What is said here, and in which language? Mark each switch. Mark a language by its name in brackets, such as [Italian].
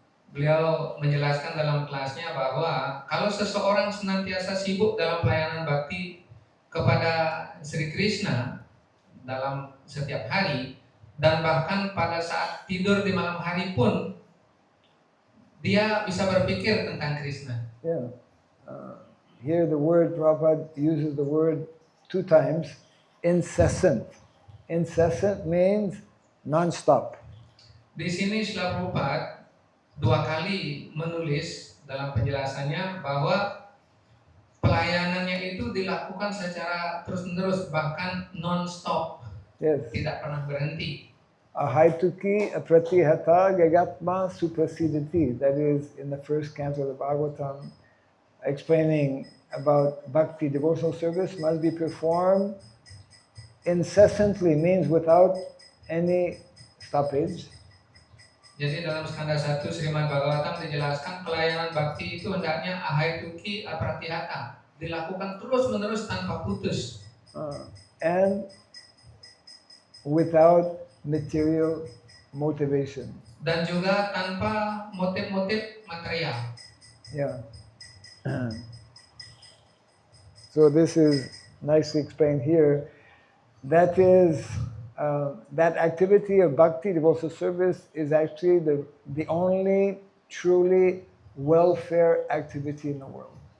[Indonesian] Beliau menjelaskan dalam kelasnya bahwa kalau seseorang senantiasa sibuk dalam pelayanan bakti kepada Sri Krishna dalam setiap hari, dan bahkan pada saat tidur di malam hari pun dia bisa berpikir tentang Krishna. [English] Yeah. Here the word, Prabhupada uses the word 2 times, incessant. Incessant means non-stop. [Indonesian] Di sini Srila Prabhupada 2 kali menulis dalam penjelasannya bahwa pelayanannya itu dilakukan secara terus-menerus, bahkan non-stop, [English] Yes. [Indonesian] tidak pernah berhenti. [Sanskrit] Ahaituki apratihata gagatma suprasidati. [English] That is in the first canto of the Bhagavatam, explaining about bhakti devotional service must be performed incessantly, means without any stoppage. [Indonesian] Jadi dalam skanda 1 Srimad Bhagavatam dijelaskan pelayanan bakti itu hendaknya [Sanskrit] ahaituki apratihata, [Indonesian] dilakukan terus-menerus tanpa putus [English] and without material motivation. [Indonesian] dan juga tanpa motif-motif material. [English] Yeah. So this is nicely explained here. That is, that activity of bhakti, devotional service, is actually the only truly welfare activity in the world.